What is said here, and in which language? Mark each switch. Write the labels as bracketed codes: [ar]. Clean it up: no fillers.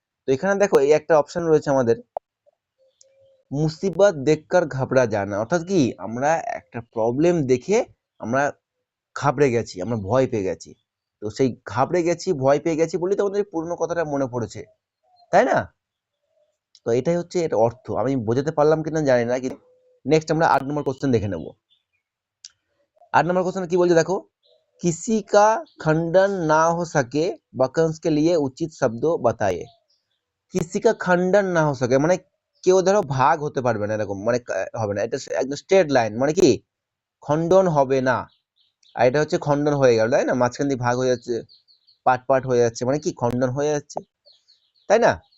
[bn] তো এখানে দেখো এই একটা অপশন রয়েছে আমাদের, [hi] মুসিবত দেখকর ঘাবড়া জানা, [bn] অর্থাৎ কি আমরা একটা প্রবলেম দেখে আমরা ঘাবড়ে গেছি, আমরা ভয় পেয়ে গেছি। তো সেই ঘাবড়ে গেছি, ভয় পেয়ে গেছি বলেই তো আমাদের পুরনো কথাটা মনে পড়েছে, তাই না? তো এটাই হচ্ছে এর অর্থ। আমি বোঝাতে পারলাম কিনা জানি না, কিন্তু নেক্সট আমরা 8 নম্বর কোশ্চেন দেখে নেব। 8 নম্বর কোশ্চেন কি বলছে দেখো, [hi] किसी का खंडन ना हो सके वाक्यांश के लिए उचित शब्द बताइए। किसी का खंडन না हो सके [bn] মানে কেউ ধরো ভাগ হতে পারবে না, এরকম মানে হবে না, এটা একদম স্ট্রেট লাইন, মানে কি খণ্ডন হবে না। আর এটা হচ্ছে খণ্ডন হয়ে গেল, তাই না? মাঝখান দিয়ে ভাগ হয়ে যাচ্ছে, পার্ট পার্ট হয়ে যাচ্ছে, মানে কি খণ্ডন হয়ে যাচ্ছে, তাই না?